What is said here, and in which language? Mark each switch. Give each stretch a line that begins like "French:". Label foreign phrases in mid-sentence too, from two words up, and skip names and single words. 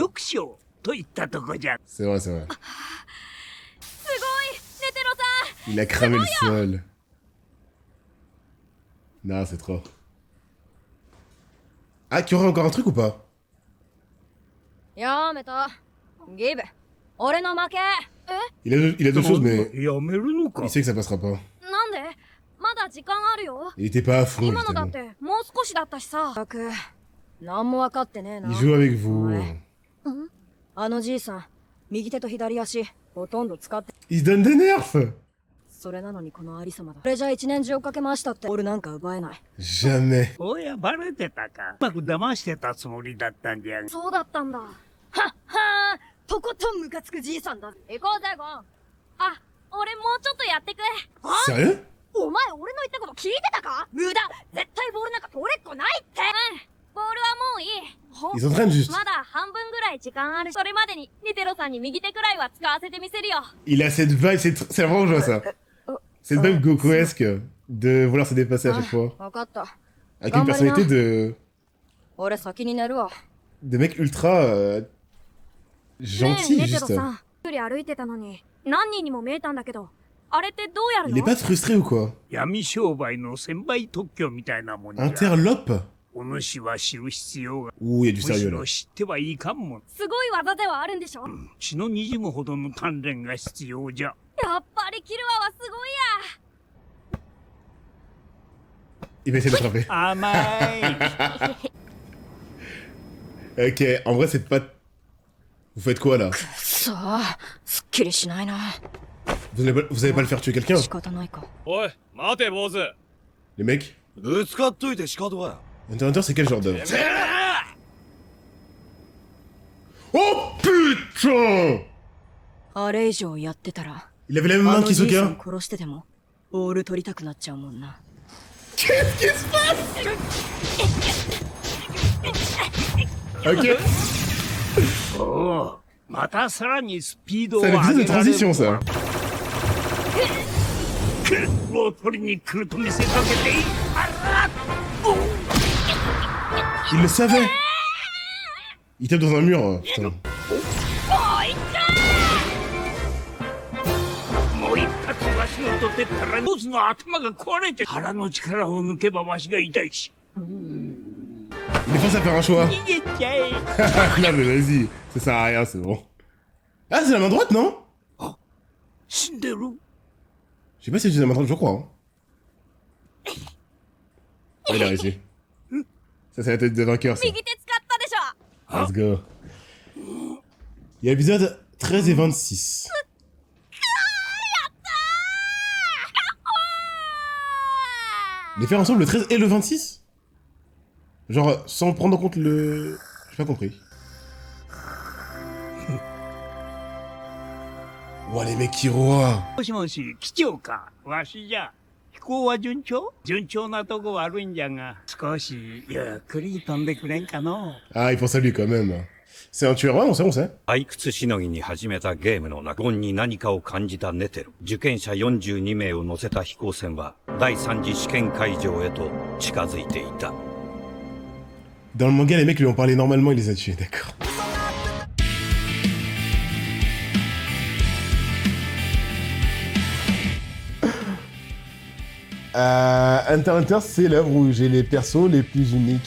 Japanese: 力賞といったとこじゃ。
French: C'est vrai, c'est vrai.
Japanese: すごいネテロさん
French: Il a cramé le sol. Non, c'est trop. Ah, qu'il y aurait encore un truc ou pas?
Japanese: やめた。ギブ。俺の負け。
French: Il a deux choses, mais
Japanese: やめるのか
French: il sait que ça passera pas.
Japanese: なんでまだ時間あるよ
French: Il était pas à fond,
Japanese: 今のだっ
French: justement.
Japanese: てもう少しだったしさったく、なんも分かってねえな
French: Il。joue avec vous.
Japanese: あのじいさん、右手と左足、ほとんど使って。
French: Il se donne des nerfs.
Japanese: それなのにこのありさまだ。これじゃ一年中かけ回したって、俺なんか奪えない。
French: Jamais.
Japanese: おや、バレてたか。うまく騙してたつもりだったんじゃ。そうだったんだはっはー、とことんムカつくじいさんだ。行こうぜ、ゴン。あ俺もうちょっとやってく
French: Sérieux?
Japanese: お前俺の言ったこと聞いてたか？無駄。絶対ボールなんか取れっこないって。ボールはもういい
French: Ils s'entraînent juste.
Japanese: まだ半分ぐらい時間あるそれまでにネテロさんに右手くらいは使わせてみせるよ
French: Il a cette vibe, c'est vraiment je vois ça. Cette vibe Gokuesque de vouloir se dépasser à chaque fois.
Japanese: 分かった。
French: Avec une personnalité de
Japanese: 俺先に寝るわ。
French: mec ultra
Japanese: ねえ
French: gentil
Japanese: ネテロ
French: juste.
Japanese: さん一人歩いてたのに何人にも見えたんだけどあれってどうやる
French: Il est
Japanese: の
French: pas frustré ou quoi?
Japanese: 闇商売の専売特許みたいなもんじゃ。
French: Interlope?
Japanese: お主は知る必要が。
French: Ouh, il y a du
Japanese: むし
French: sérieux là.
Japanese: ろ知ってはいかんもん。すごい技ではあるんでしょ血の滲むほどの鍛錬が必要じゃ。やっぱりキルアはすごいや
French: Il va essayer d'attraper.
Japanese: 甘い。
French: Ok, en vrai c'est pas... Vous faites quoi là?
Japanese: さあ、すっきりしないな。
French: Vous allez pas le faire tuer quelqu'un?
Japanese: 仕方ないか。おい待て坊主
French: Les mecs?
Japanese: ぶつかっといて仕方は。
French: Hunter x Hunter c'est quel genre d'œuvre? Oh putain!
Japanese: あれ以上やってたら、
French: Il avait la même
Japanese: あ
French: main
Japanese: のじいさん
French: qu'Hisoka?
Japanese: 殺してでも、ボール取りたくなっちゃうもんな。
French: Qu'est-ce qui se passe? Ok.
Japanese: おお、またさらにスピードを
French: C'est
Japanese: 上
French: un
Japanese: げ
French: épisode de
Japanese: られる。
French: transition ça.
Japanese: を取りに来ると見せかけていい。
French: Il le savait! Il tape dans un mur, putain.
Japanese: もう一発わしのとてったらボスの頭が壊れて腹の力を抜けばわしが痛いし。
French: Il est forcé à faire un choix.
Japanese: 逃げちゃえ。
French: Non mais vas-y, ça sert à rien, c'est bon. Ah, c'est la main droite, non?
Japanese: 死んでる。
French: Je sais pas si c'est la main droite, je crois. Hein. Oh, il a réussi. Ça, c'est la tête de vainqueur, ça.
Japanese: 右手使ったでしょ
English: Let's go.
French: Il y a l'épisode 13 et 26. Les faire ensemble le 13 et le 26? Genre, sans prendre en compte le... J'ai pas compris. Ouah, les mecs qui roient.
Japanese: もしもし、機長か。わしじゃ。飛行は順調？順調なとこ悪いんじゃが、少しゆっくり飛んでくれんかの。
French: Ah, il pense à lui quand même. C'est un tueur, ouais, on sait, on sait.
Japanese: 退屈しのぎに始めたゲームの中、ゴンに何かを感じたネテル。受験者42名を乗せた飛行船は、第3次試験会場へと近づいていた。
French: Dans le manga, les mecs lui ont parlé normalement, il les a tués, d'accord. Hunter x Hunter, c'est l'œuvre où j'ai les persos les plus uniques.